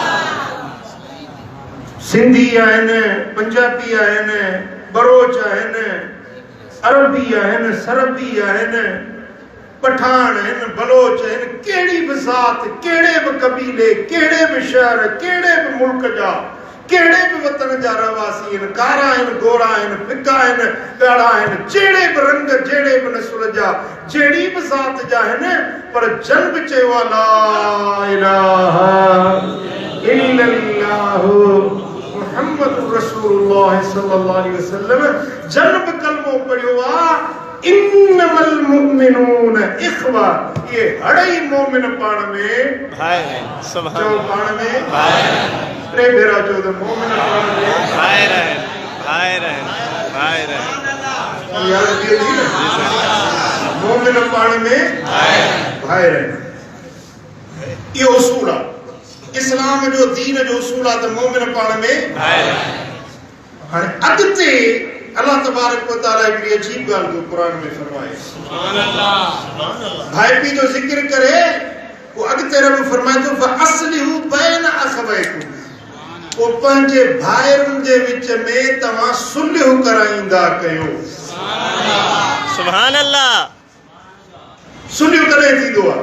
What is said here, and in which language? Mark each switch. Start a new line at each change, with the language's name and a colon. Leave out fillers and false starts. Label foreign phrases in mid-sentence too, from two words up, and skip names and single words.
Sindhi: सिंधी आहिनि, पंजाबी आहिनि, बरोच आहिनि, अरबी आहिनि, सरबी आहिनि, पठान आहिनि, बलोच आहिनि, कहिड़ी बि ज़ात, कहिड़े बि कबीले, कहिड़े बि शहर, कहिड़े बि मुल्क जा, कहिड़े बि वतन जा रहवासी आहिनि, कारा आहिनि, गोरा आहिनि, फिका आहिनि, ॻाढ़ा आहिनि, जहिड़े बि रंग, जहिड़े बि नस्ल जा, जहिड़ी बि ज़ात जा आहिनि, पर जन्म चयो आहे
Arabic: لا إله إلا الله محمد رسول الله صلى الله عليه وسلم.
Sindhi: जन्म कलमो पढ़ियो आहे,
Arabic: إنما المؤمنون إخوة.
Sindhi: ये हड़ई मोमिन पाण में भाइर आहिनि।
Arabic: سبحان الله.
Sindhi: पाण में भाइर आहिनि। टे भेरा चओ त मोमिन पाण में भाइर आहिनि, भाइर आहिनि, भाइर आहिनि। याद रखिए जी ना, मोमिन पाण में भाइर आहिनि। इहो उसूल आहे, इस्लाम जो दीन जो उसूल आहे त मोमिन पाण में भाइर आहिनि। हाणे अॻिते
Arabic: الله تبارك وتعالى
Sindhi: हिकिड़ी अजीब ॻाल्हि जो क़ुर में फरमाए।
Arabic: سبحان الله.
Sindhi: भाई पी जो ज़िक्र करे, वो अॻिते रब फरमाए थो
Arabic: فأصلحوا بين أخويكم.
Sindhi: वो पंहिंजे भाइरनि जे विच में तव्हां सुलह कराईंदा कयो।
Arabic: سبحان الله.
Sindhi: सुलह कॾहिं थींदो आहे?